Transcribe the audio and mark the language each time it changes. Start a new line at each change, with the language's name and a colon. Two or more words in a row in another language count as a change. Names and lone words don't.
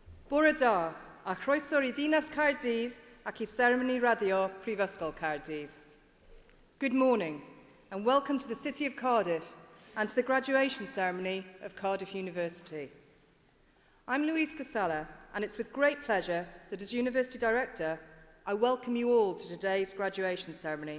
Welsh: Bore da, a chroeso I ddinas Cardiff ac I ceremony radio Prifysgol Cardiff.
English: Good morning and welcome to the City of Cardiff and to the graduation ceremony of Cardiff University. I'm Louise Casalla and it's with great pleasure that as University Director I welcome you all to today's graduation ceremony.